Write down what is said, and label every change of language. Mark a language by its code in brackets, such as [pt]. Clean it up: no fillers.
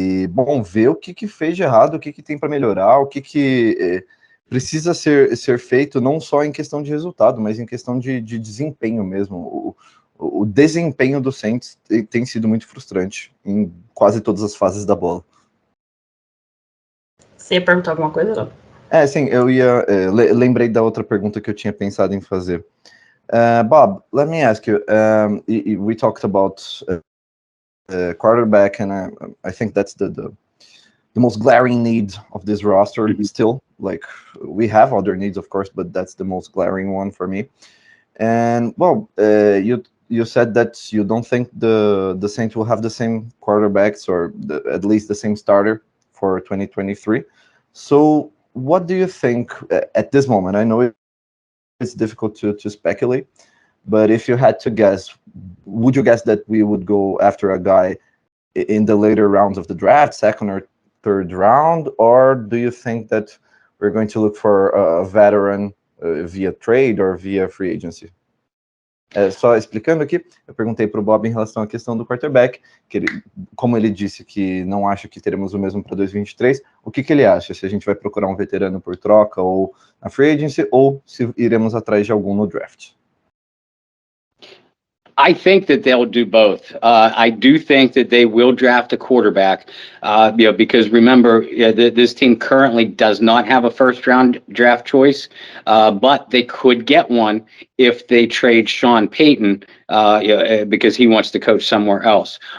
[pt] Bom, ver o que fez de errado, o que tem para melhorar, o que precisa ser feito, não só em questão de resultado, mas em questão de desempenho mesmo. O desempenho do Saints tem sido muito frustrante em quase todas as fases da bola. Você ia perguntar alguma coisa, não? Sim, eu ia... lembrei da outra pergunta que eu tinha pensado em fazer. [en] Bob, let me ask you, we talked about quarterback, and I think that's the most glaring need of this roster still. Like, we have other needs, of course, but that's the most glaring one for me. And, well, you said that you don't think the Saints will have the same quarterbacks, or at least the same starter for 2023. So, what do you think at this moment? I know it's difficult to speculate, but if you had to guess, would you guess that we would go after a guy in the later rounds of the draft, second or third round, or do you think that we're going to look for a veteran via trade or via free agency? [pt] Só explicando aqui, eu perguntei para o Bob em relação à questão do quarterback, como ele disse que não acha que teremos o mesmo para 2023, o que ele acha? Se a gente vai procurar um veterano por troca ou na free agency, ou se iremos atrás de algum no draft? [en] I think that they'll do both. I do think that they will draft a quarterback, because remember, this team currently does not have a first-round draft choice, but they could get one if they trade Sean Payton, because he wants to coach somewhere else.